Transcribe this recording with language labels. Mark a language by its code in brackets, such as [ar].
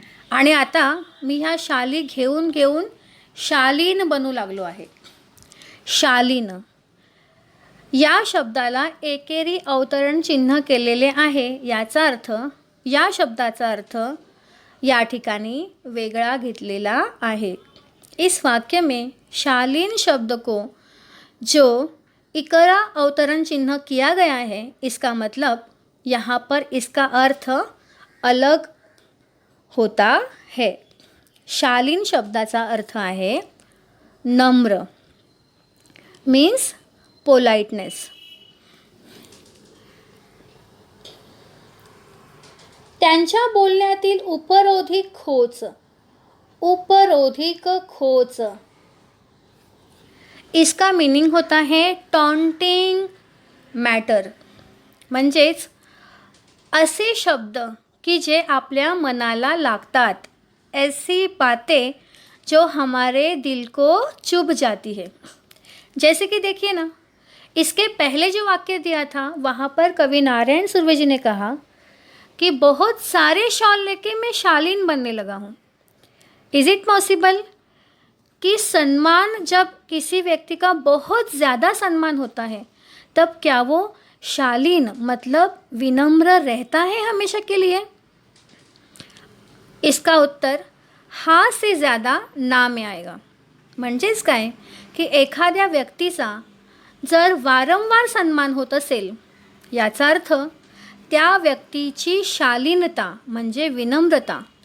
[mr] आणि आता मी ह्या शाली घेऊन शालीन बनू लागलो आहे. शालीन या शब्दाला एकेरी अवतरण चिन्ह केलेले आहे. याचा अर्थ, या शब्दाचा अर्थ या ठिकाणी वेगळा घेतलेला आहे. [hi] इस वाक्य में शालीन शब्द को जो इकरा अवतरण चिन्ह किया गया है, इसका मतलब यहाँ पर इसका अर्थ अलग होता है. [mr] शालीन शब्दाचा अर्थ आहे नम्र, [en] Means politeness. [mr] त्यांच्या बोलण्यातील उपरोधिक खोच, [hi] इसका मीनिंग होता है टॉन्टिंग मॅटर. [mr] म्हणजेच असे शब्द की जे आपल्या मनाला लागतात. [hi] ऐसी बातें जो हमारे दिल को चुभ जाती है. जैसे कि देखिए ना, इसके पहले जो वाक्य दिया था वहाँ पर कवि नारायण सुर्वे जी ने कहा कि बहुत सारे शॉल लेके मैं शालीन बनने लगा हूँ. [en] is it possible [hi] कि सम्मान, जब किसी व्यक्ति का बहुत ज़्यादा सम्मान होता है तब क्या वो शालीन मतलब विनम्र रहता है हमेशा के लिए? इसका उत्तर हाँ से ज़्यादा ना में आएगा. [mr] म्हणजेच काय की एखाद्या व्यक्तीचा जर वारंवार सन्मान होत असेल, याचा अर्थ त्या व्यक्तीची शालीनता म्हणजे विनम्रता